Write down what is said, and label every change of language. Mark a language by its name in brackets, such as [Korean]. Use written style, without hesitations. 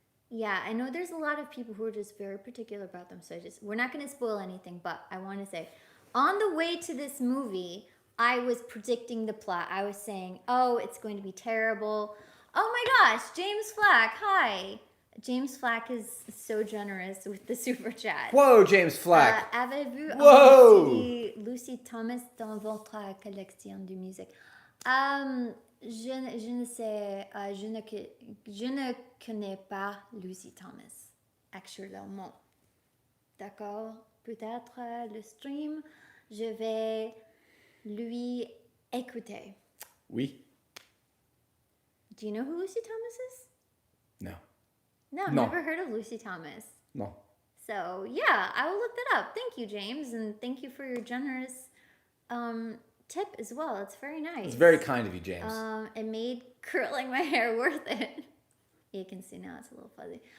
[English] Yeah, I know there's a lot of people who are just very particular about them. So we're not going to spoil anything, but I want to say, on the way to this movie, I was predicting the plot. I was saying, oh, it's going to be terrible. Oh my gosh, James Flack, hi. James Flack is so generous with the super chat. Whoa, James Flack. [French] Avez-vous Whoa. Lucy Thomas dans votre collection de musique? Je ne sais, je ne connais pas Lucy Thomas, actuellement. D'accord? Peut-être le stream, je vais lui écouter. Oui. [English] Do you know who Lucy Thomas is? No. No, No. never heard of Lucy Thomas. No. So, yeah, I will look that up. Thank you, James, and thank you for your generous tip as well. It's very nice. It's very kind of you, James. It made curling my hair worth it. You can see now it's a little fuzzy.